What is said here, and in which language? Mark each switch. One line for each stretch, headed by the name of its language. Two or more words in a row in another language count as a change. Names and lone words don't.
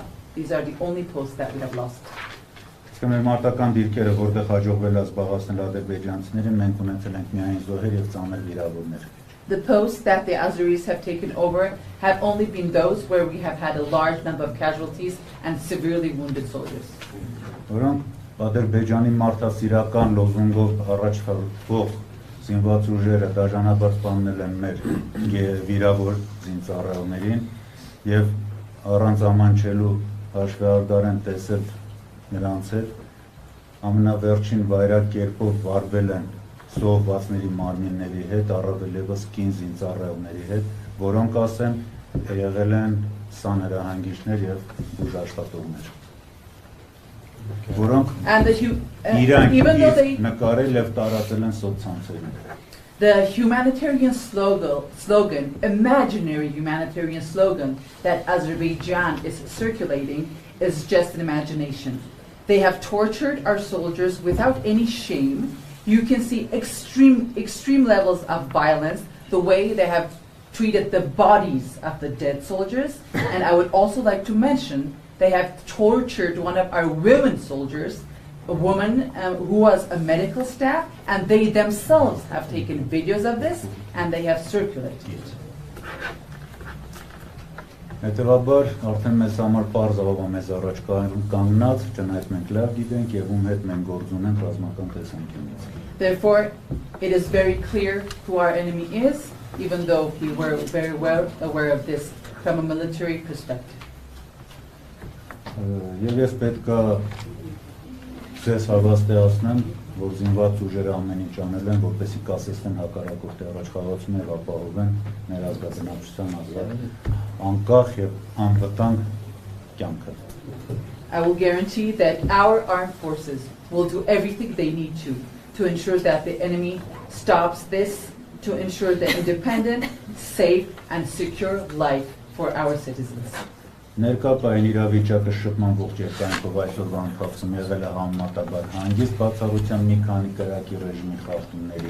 English: These are the only posts that we have lost.
Armenian: Մեր մարտական դիրքերը, որտեղ հաջողվել է զբաղեցնել ադրբեջանցիներին, մենք ունեցել ենք միայն զոհեր եւ ծանր վիրավորներ։
English: The posts that the Azeris have taken over have only been those where we have had a large number of casualties and severely wounded soldiers.
Armenian: Որոնք Ադրբեջանի մարդասիրական լոզունգով առաջ խաղող զինված ուժերը դաժանաբար սպանել են մեր վիրավոր զինծառայողներին եւ առանց ամանչելու հաշվի առդար են տեսել նրանց հետ ամենավերջին վայրագ կերպով վարվել են զոհվածների մարմինների հետ, առավել եւս կին զինծառայողների հետ, որոնք ասեմ եղել են սանհրահանգիչներ եւ բուժաշխատողներ, որոնք իրանք նկարել եւ տարածել են սոցցանցերում։
English: The humanitarian slogan, imaginary humanitarian slogan that Azerbaijan is circulating is just an imagination. They have tortured our soldiers without any shame. You can see extreme levels of violence, the way they have treated the bodies of the dead soldiers. And I would also like to mention they have tortured one of our women soldiers, a woman who was a medical staff, and they themselves have taken videos of this and they have circulated it.
Armenian: Հետևաբար արդեն մեզ համար պարզ ավավա մեզ առաջ կանգնած, չնայած մենք լավ գիտենք եւ ում հետ մենք գործ ունենք ռազմական տեսանկյունից։
English: Therefore, it is very clear who our enemy is, even though we were very well aware of this from a military perspective.
Armenian: Եվ ես պետք է ձեզ հավաստիացնեմ, որ զինված ուժերը ամեն ինչ անել են, որպեսզի կասեցնեն հակառակորդի առաջխաղացումը եւ ապահովեն ներազգաբնակչության ազատ, անկախ եւ անվտանգ կյանքը.
English: I will guarantee that our armed forces will do everything they need to ensure that the enemy stops this, to ensure the independent, safe, and secure life for our citizens.
Armenian: Ներկայային իրավիճակը շփման ողջ երկայնքով այսօրվա ընթացքում եղել է համեմատաբար հանգիստ բացառության մի քանի կրակի ռեժիմի խախտումների.